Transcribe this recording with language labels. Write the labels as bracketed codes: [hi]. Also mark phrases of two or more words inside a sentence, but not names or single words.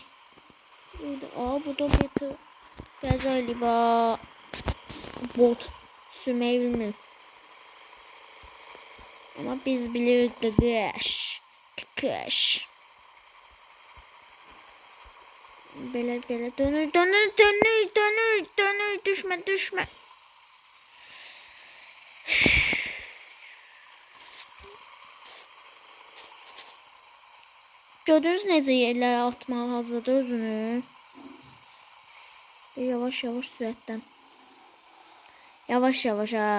[tr] Bu da bir galiba bot sürmeyi bilmiyor. Ama biz biliyoruz kıkış. Kıkış. Böyle dönür düşme. [az] Gördünüz necə yerlərə atmağa hazırdır özünü. Yavaş sürətdən. Yavaş ha.